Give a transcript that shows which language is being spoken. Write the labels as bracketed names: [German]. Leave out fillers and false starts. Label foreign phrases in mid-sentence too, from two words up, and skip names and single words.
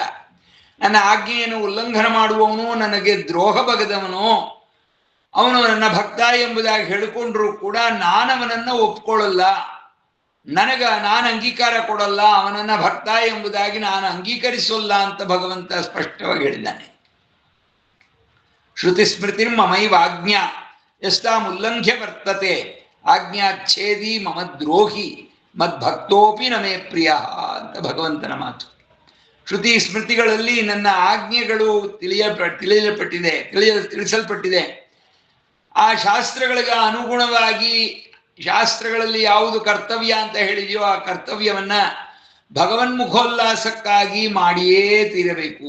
[Kannada] ನನ್ನ ಆಜ್ಞೆಯನ್ನು ಉಲ್ಲಂಘನ ಮಾಡುವವನು, ನನಗೆ ದ್ರೋಹ ಬಗೆದವನು, ಅವನು ನನ್ನ ಭಕ್ತ ಎಂಬುದಾಗಿ ಹೇಳಿಕೊಂಡ್ರು ಕೂಡ ನಾನವನನ್ನ ಒಪ್ಕೊಳ್ಳಲ್ಲ, ನಾನು ಅಂಗೀಕಾರ ಕೊಡಲ್ಲ, ಅವನನ್ನ ಭಕ್ತ ಎಂಬುದಾಗಿ ನಾನು ಅಂಗೀಕರಿಸೋಲ್ಲ ಅಂತ ಭಗವಂತ ಸ್ಪಷ್ಟವಾಗಿ ಹೇಳಿದ್ದಾನೆ. [Sanskrit] ಶ್ರುತಿ ಸ್ಮೃತಿ ಮಮೈವ ಆಜ್ಞಾ ಯಸ್ತಾಂ ಉಲ್ಲಂಘ್ಯ ವರ್ತತೆ ಆಜ್ಞಾಚ್ಛೇದಿ ಮಮ ದ್ರೋಹಿ ಮದ್ಭಕ್ತೋಪಿ ನಮೇ ಪ್ರಿಯ [Kannada] ಅಂತ ಭಗವಂತನ ಮಾತು. ಶ್ರುತಿ ಸ್ಮೃತಿಗಳಲ್ಲಿ ನನ್ನ ಆಜ್ಞೆಗಳು ತಿಳಿಸಲ್ಪಟ್ಟಿದೆ. ಆ ಶಾಸ್ತ್ರಗಳಿಗೆ ಅನುಗುಣವಾಗಿ ಶಾಸ್ತ್ರಗಳಲ್ಲಿ ಯಾವುದು ಕರ್ತವ್ಯ ಅಂತ ಹೇಳಿದೆಯೋ ಆ ಕರ್ತವ್ಯವನ್ನ ಭಗವನ್ಮುಖೋಲ್ಲಾಸಕ್ಕಾಗಿ ಮಾಡಿಯೇ ತೀರಬೇಕು.